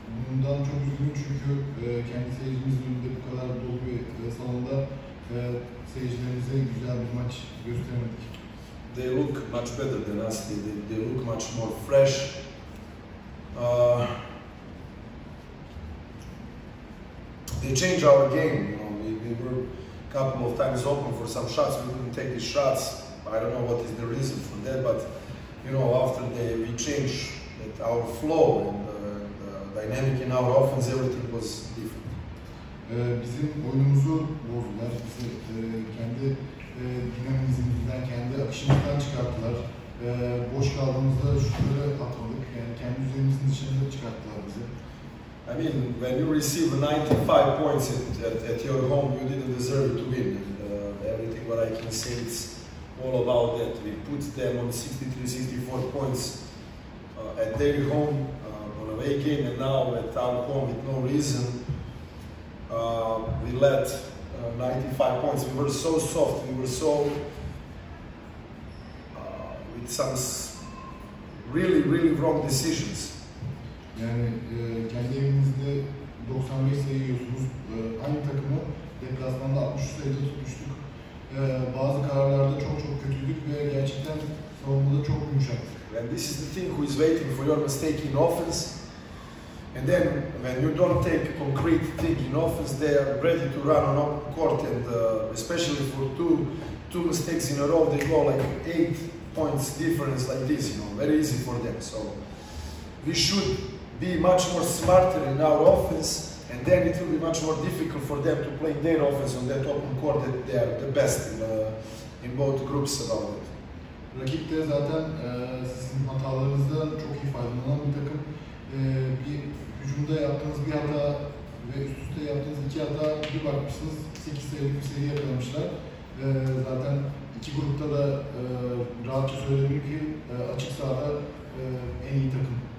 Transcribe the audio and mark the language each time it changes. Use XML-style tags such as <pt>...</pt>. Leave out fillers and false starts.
<tr>Bundan çok üzgünüm çünkü kendi seyircimizin önünde bu kadar dolu bir salonda seyircilerimize güzel bir maç gösteremedik.</tr> <en>They look much better than us. They look much more fresh. They change our game. You know, we were a couple of times open for some shots. We couldn't take these shots. I don't know what is the reason for that, but you know, after we changed our flow and the dynamic in our offense, everything was different.</en> <tr>Bizim oyunumuzu bozdular. Bizi kendi dinamizmimizden, kendi akışımızdan çıkarttılar. Boş kaldığımızda şutları atmadık. Yani kendi üzerimizin dışında çıkarttılar bizi.</tr> <en>I mean, when you receive 95 points at your home, you didn't deserve to win. Everything what I can say, it's all about that. We put them on 63-64 points at their home on away game, and now at our home with no reason we let 95 points. We were so soft, we were so with some really wrong decisions.</en> <tr>Yani kendi evinizde 95 sayı yiyorsunuz. Aynı takımı deplasmanda 63 sayıda tutmuştuk. Bazı kararlarda çok kötüydük ve gerçekten savunmada çok yumuşaktık.</tr> <en>And this is the thing who is waiting for your mistake in offense. And then when you don't take a concrete thing in offense, they are ready to run on court, and especially for two mistakes in a row, they go like 8 points difference like this, you know, very easy for them. So we should be much more smarter in our offense, and then it will be much more difficult for them to play their offense on that open court that they are the best in both groups about it.</en> <tr>Rakip de zaten sizin hatalarınızdan çok iyi faydalanan bir takım. Bir hücumda yaptığınız bir hata ve üst üste yaptığınız 2 hata, bir bakmışsınız 8 sayılık bir seri yakalamışlar. Zaten iki grupta da rahatça söyleyebilirim ki açık sahada en iyi takım.</tr>